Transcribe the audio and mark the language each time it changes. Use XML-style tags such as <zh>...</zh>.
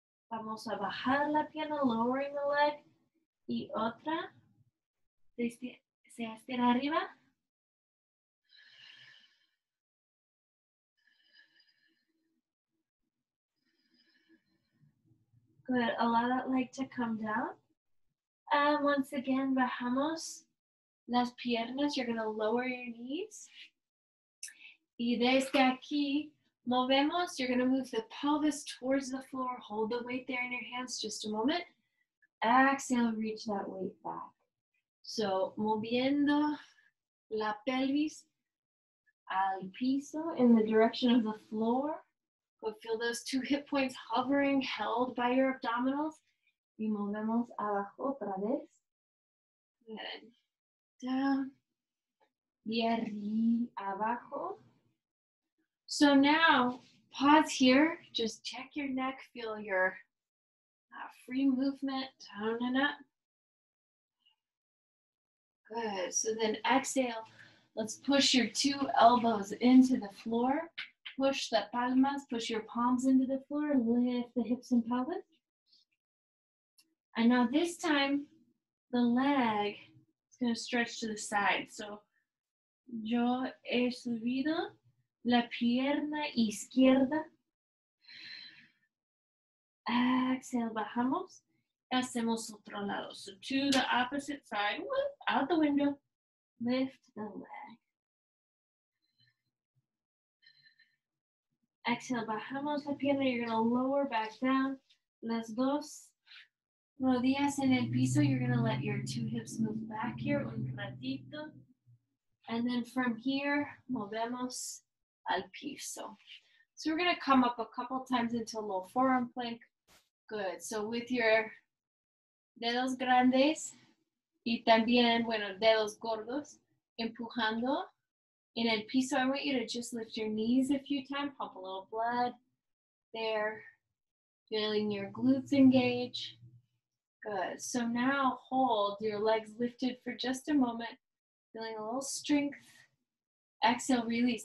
<es>Vamos a bajar la pierna,</es> <en>lowering the leg.</en> <es>Y otra. Se estira arriba.</es> <en>Good, allow that leg to come down. And once again,</en> <es>bajamos las piernas.</es> <en>You're gonna lower your knees.</en> <es>Y desde aquí, movemos.</es> <en>You're gonna move the pelvis towards the floor. Hold the weight there in your hands just a moment. Exhale, reach that weight back. So,</en> <es>moviendo la pelvis al piso</es> <en>in the direction of the floor. Go feel those two hip points hovering, held by your abdominals.</en> <es>Y movemos abajo otra vez.</es> <en>Good. Down.</en> <es>Y arriba, abajo.</es> <en>So now, pause here. Just check your neck. Feel your free movement. Down and up. Good. So then exhale. Let's push your two elbows into the floor. Push the palmas, push your palms into the floor, lift the hips and pelvis. And now this time, the leg is going to stretch to the side.</en> <es>So, yo he subido la pierna izquierda. Exhale, bajamos. Hacemos otro lado.</es> <en>So to the opposite side, out the window, lift the leg. Exhale,</en> <es>bajamos la pierna.</es> <en>You're going to lower back down.</en> <es>Las dos rodillas en el piso.</es> <en>You're going to let your two hips move back here</en> <es>un ratito.</es> <en>And then from here,</en> <es>movemos al piso.</es> <en>So we're going to come up a couple times into a low forearm plank. Good. So with your</en> <es>dedos grandes y también, bueno, dedos gordos, empujando.</es> <en>In</en> <es>el piso,</es> <en>I want you to just lift your knees a few times, pump a little blood there, feeling your glutes engage. Good. So now hold your legs lifted for just a moment, feeling a little strength. Exhale, release.</en>